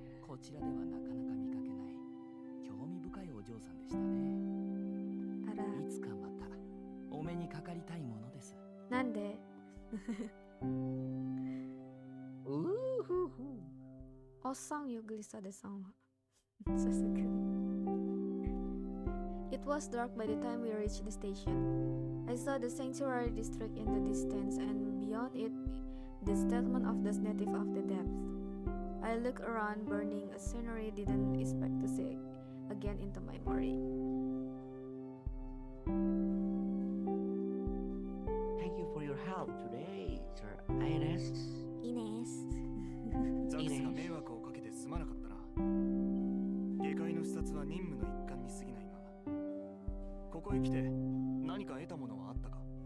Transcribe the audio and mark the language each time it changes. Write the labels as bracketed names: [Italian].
[Japanese] こちらではなかなか見かけない興味深いお嬢さんでしたね。あら、いつかまたお目にかかりたいものです。なんでOsang yung gelisah deh sama. [English] It was dark by the time we reached the station. I saw the sanctuary district in the distance, and beyond it, the settlement of the native of the depths. I looked around, burning a scenery didn't expect to see again into my memory. Thank you for your help today, Sir Ines. Ines. [Japanese] ザックスが迷惑をかけてすまなかったな。下界の視察は任務の一環に過ぎないが、ここへ来て何か得たものはあったか。